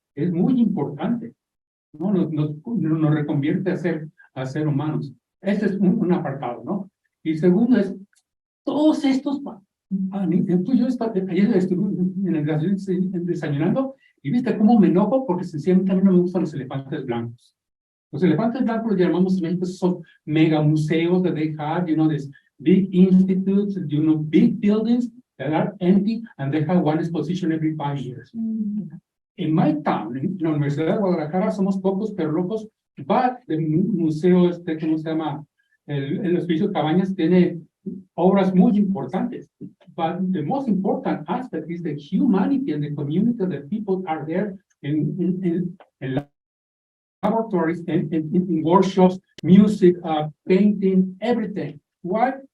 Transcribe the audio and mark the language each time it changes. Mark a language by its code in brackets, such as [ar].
[es] Es muy importante, ¿no? Nos reconvierte a ser humanos. Este es un apartado, ¿no? Y segundo es, todos estos, yo ayer estuve en el desayunando y viste cómo me enojo porque sencillamente a mí no me gustan los elefantes blancos. Los elefantes blancos los llamamos en México, son mega museos [en] that they have, you know, these big institutes, you know, big buildings that are empty and they have one exposition every 5 years. In my town, [es] en la Universidad de Guadalajara, somos pocos pero locos, but el museo ¿cómo se llama? [en] El Hospicio Cabañas [es] tiene obras muy importantes, [en] but the most important aspect is the humanity and the community that the people are there in laboratories, in workshops, music, painting, everything. Why?